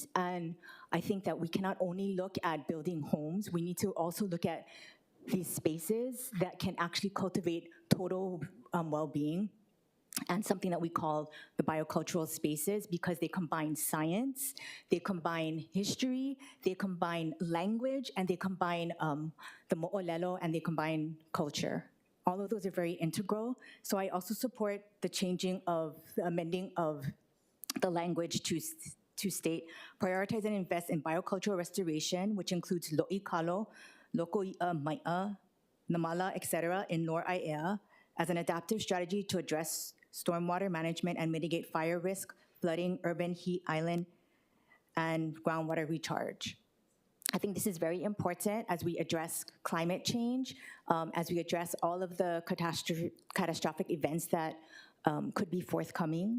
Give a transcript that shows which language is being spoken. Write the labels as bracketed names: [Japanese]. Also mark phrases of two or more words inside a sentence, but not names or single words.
[English] And I think that we cannot only look at building homes, we need to also look at these spaces that can actually cultivate total well-being, and something that we call the biocultural spaces, because they combine science, they combine history, they combine language, and they combine the mo'olelo, and they combine culture. All of those are very integral. So I also support the amending of the language to state, prioritize and invest in biocultural restoration, which includes [Hawaiian] lo'i kalo, loko mai'a, [English] namala, etc. in Lower Aiea, as an adaptive strategy to address stormwater management and mitigate fire risk, flooding, urban heat island, and groundwater recharge. I think this is very important as we address climate change, as we address all of the catastrophic events that could be forthcoming.